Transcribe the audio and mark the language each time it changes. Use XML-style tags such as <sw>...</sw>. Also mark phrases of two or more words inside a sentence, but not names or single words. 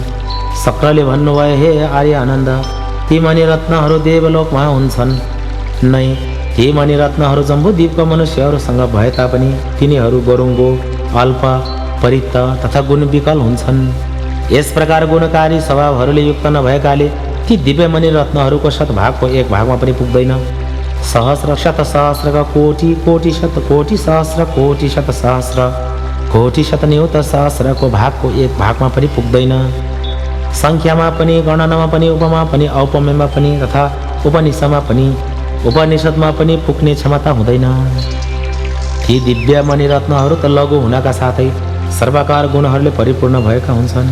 <ne>शक्रले भन्नुभयो, हे आर्य आनन्द, ती मणिरत्नहरू देवलोकमा हुन्छन् नै। ती मणिरत्नहरू जम्बुद्वीपको मनुष्यहरूसँग भए तापनि तिनीहरू गरुङ्गो, अल्प, परित्त तथा गुणविकल हुन्छन्। यस प्रकार गुणकारी स्वभावहरूले युक्त नभएकाले ती दिव्य मणिरत्नहरूको शतभागको एक भागमा पनि पुग्दैन। सहस्र शत सहस्रका कोटि कोटि शत कोटि सहस्र कोटि शत सहस्र कोटि शतन्युत सहस्रको भागको एक भागमा पनि पुग्दैन। सङ्ख्यामा पनि, गणनामा पनि, उपमा पनि, औपम्यमा पनि तथा उपनिषदमा पनि उपनिषदमा पनि पुग्ने क्षमता हुँदैन। ती दिव्य मणिरत्नहरू त लघु हुनका साथै सर्वकार गुणहरूले परिपूर्ण भएका हुन्छन्।</ne>